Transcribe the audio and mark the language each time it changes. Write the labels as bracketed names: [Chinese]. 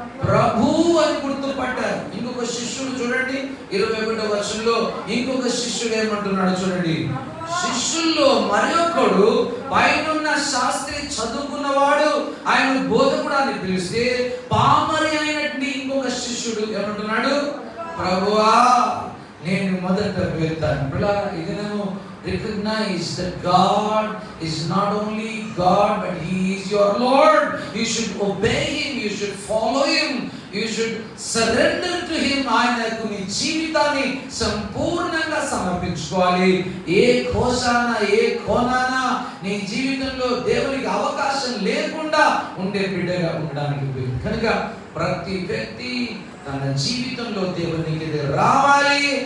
[Telugu] ప్రభు అని గుర్తుపట్టారు. ఇంకొక శిష్యుడు చూడండి 21వ వచనంలో ఇంకొక శిష్యుడు ఏమంటున్నాడు చూడండి. శిష్యుల్లో మరొకడు పైనున్న శాస్త్రి చదువుకున్నవాడు, ఆయన బోధకుడు అని పిలిస్తే పామరి అయినట్టు ఇంకొక శిష్యుడు ఏమంటున్నాడు? ప్రభువా నేను మొదట వెళ్తాను. ఇదేమో [English] recognize that God is not only God but He is your Lord. You should obey Him, you should follow Him, you should surrender to Him. [Telugu] ఆయనకు నీ జీవితాన్ని సంపూర్ణంగా సమర్పించుకోవాలి. ఏ కోణాన నీ జీవితంలో దేవునికి అవకాశం లేకుండా ఉండే బిడ్డగా ఉండడానికి కనుక ప్రతి వ్యక్తి తన జీవితంలో దేవునికి రావాలి.